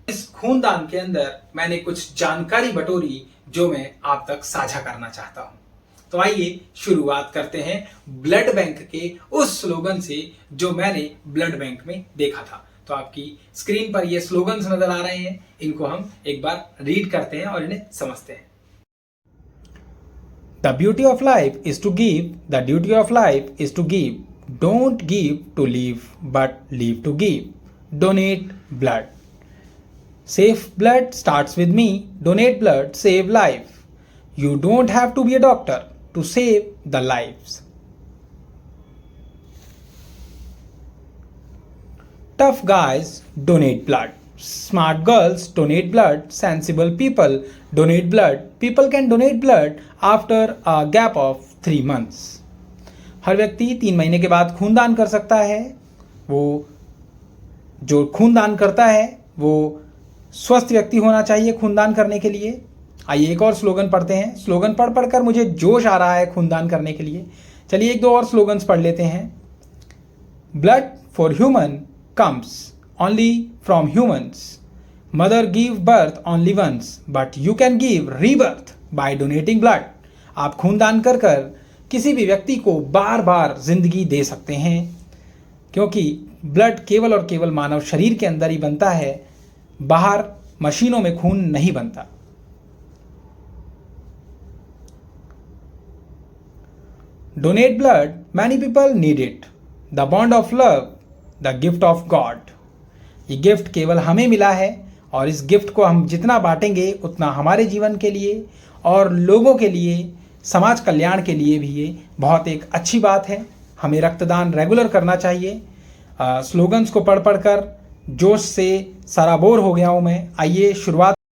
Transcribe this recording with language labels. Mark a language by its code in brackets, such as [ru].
[hi] इस खूनदान के अंदर मैंने कुछ जानकारी बटोरी जो मैं आप तक साझा करना चाहता हूं। तो आइए शुरुआत करते हैं ब्लड बैंक के उस स्लोगन से जो मैंने ब्लड बैंक में देखा था। तो आपकी स्क्रीन पर ये स्लोगन्स नजर आ रहे हैं, इनको हम एक बार रीड करते हैं और इन्हें समझते हैं। [en] The beauty of life is to give. The duty of life is to give. Don't give to live, but live to give. Donate blood. Safe blood starts with me. Donate blood, save life. You don't have to be a doctor to save the lives. Tough guys donate blood. Smart girls donate blood. Sensible people donate blood. People can donate blood after a gap of 3 months. [hi] हर व्यक्ति 3 महीने के बाद खूनदान कर सकता है। वो जो खूनदान करता है वो स्वस्थ व्यक्ति होना चाहिए खूनदान करने के लिए। आइए एक और स्लोगन पढ़ते हैं। स्लोगन पढ़ पढ़कर मुझे जोश आ रहा है खूनदान करने के लिए। चलिए एक दो और स्लोगन्स पढ़ लेते हैं। [en] Blood for human comes only from humans. Mother give birth only once, but you can give rebirth by donating blood. [hi] आप खूनदान कर कर किसी भी व्यक्ति को बार बार जिंदगी दे सकते हैं, क्योंकि ब्लड केवल और केवल मानव शरीर के अंदर ही बनता है, बाहर मशीनों में खून नहीं बनता। [en] Donate blood, many people need it. The bond of love, the gift of God. [hi] ये गिफ्ट केवल हमें मिला है, और इस गिफ्ट को हम जितना बांटेंगे उतना हमारे जीवन के लिए और लोगों के लिए, समाज कल्याण के लिए भी ये बहुत एक अच्छी बात है। हमें रक्तदान रेगुलर करना चाहिए। स्लोगन्स को पढ़ पढ़ कर जोश से सराबोर हो गया हूँ मैं। आइए शुरुआत।